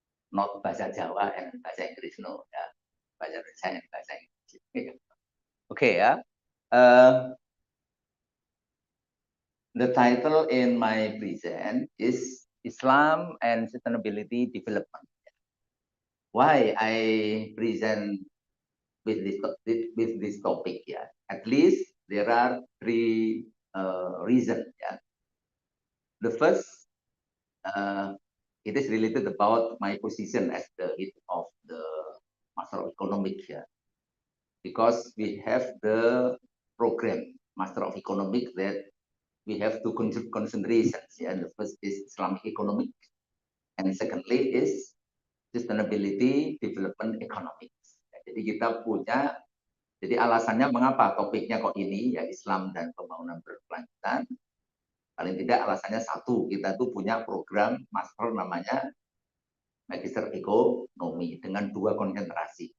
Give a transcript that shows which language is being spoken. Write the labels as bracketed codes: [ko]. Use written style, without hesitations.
[en] Not bahasa Jawa and bahasa Inggris, no. Bahasa Indonesia and bahasa Inggris. Okay, the title in my present is Islam and Sustainability Development. Why I present with this topic? At least there are three reasons. The first, it is related about my position as the head of the Master of Economics because we have the program Master of Economics that we have two concentrations. The first is Islamic economics, and secondly is sustainability development economics. [id] Jadi kita punya, jadi alasannya mengapa topiknya kok ini Islam dan pembangunan berkelanjutan. Paling tidak alasannya satu, kita tuh punya program master namanya Magister Ekonomi dengan dua konsentrasi.